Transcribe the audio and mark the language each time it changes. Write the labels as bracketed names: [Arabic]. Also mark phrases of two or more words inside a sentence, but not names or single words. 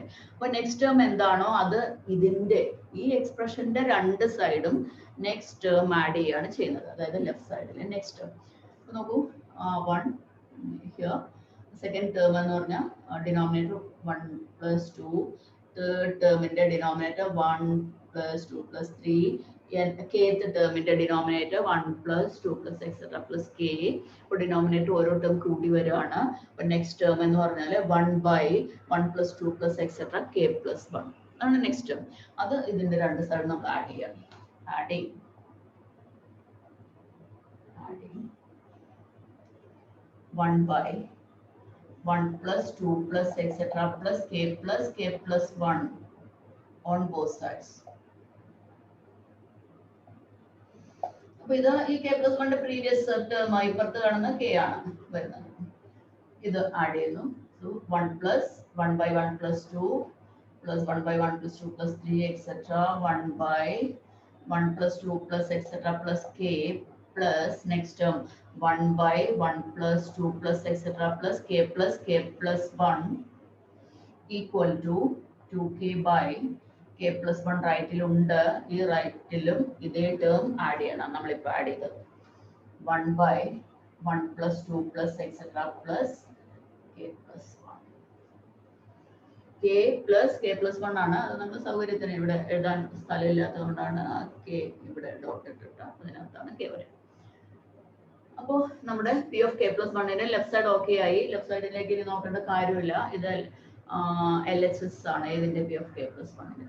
[Malayalam] അപ്പൊ [English] next term [Malayalam] എന്താണോ അത് ഇതിന്റെ ഈ എക്സ്പ്രഷന്റെ രണ്ട് സൈഡും [English] next term add [Malayalam] ചെയ്യാണ് ചെയ്യുന്നത്, അതായത് ലെഫ്റ്റ് സൈഡിലെ [English] next term. [Malayalam] അപ്പൊ നോക്കൂ, 1 ഹിയർ, [English] second term [Malayalam] എന്ന് പറഞ്ഞാൽ ഡിനോമിനേറ്റർ [English] 1 plus 2, [Malayalam] തേർഡ് ടേമിന്റെ ഡിനോമിനേറ്റർ [English] 1 plus 2 plus 3, [Malayalam] kth ടേമിന്റെ ഡിനോമിനേറ്റർ [English] 1 plus 2 plus etc. plus k. [Malayalam] ഇപ്പോൾ ഡിനോമിനേറ്റർ ഓരോ ടേം കൂടി വരുവാണ്. അപ്പൊ [English] next term [Malayalam] എന്ന് പറഞ്ഞാൽ [English] 1 by 1 plus 2 plus etc. k plus 1 [Malayalam] ആണ് [English] next term. [Malayalam] അത് ഇതിന്റെ രണ്ട് സൈഡ് നമ്മൾ ആഡ് ചെയ്യാം. [English] Adding 1 by 1 plus 2 plus etc. plus k plus 1 on both sides. [Malayalam] അപ്പോൾ ഇത് ഈ [English] k plus 1 previous term [Malayalam] ആയി ഇപ്പുറത്ത് കാണുന്ന k ആണ് വരുന്നത്. ഇത് ആഡ് ചെയ്യുന്നു. [English] So 1 plus 1 by 1 plus 2 plus 1 by 1 plus 2 plus 3 etc. 1 by 1 plus 2 plus etc. plus k plus next term 1 by 1 plus 2 plus etc. plus k plus 1 equal to 2k by k plus 1 റൈറ്റിലുണ്ട്. [Malayalam] ഈ റൈറ്റിലും ഇതേ ടേം ആഡ് ചെയ്യണം. നമ്മളിപ്പോൾ ആഡ് ചെയ്തത് [English] 1 by 1 plus 2 plus etc. plus k plus 1. k plus k+1 ആണ്. [Malayalam] അത് നമ്മൾ സൗകര്യത്തിന് ഇവിടെ എഴുതാൻ സ്ഥലമില്ലാത്തതുകൊണ്ടാണ് ആ k ഇവിടെ ഡോട്ട് ഇട്ടിട്ട് അതിനകത്താണ് k വരെ. അപ്പോൾ നമ്മുടെ [English] p of k+1 [Malayalam] ന്റെ [English] left side okay [Malayalam] ആയി. ലെഫ്റ്റ് സൈഡിലേക്ക് ഇനി നോക്കേണ്ട കാര്യമില്ല. ഇത് LHS ആണ് ഏതിന്റെ [English] p of k+1 [Malayalam] ന്റെ.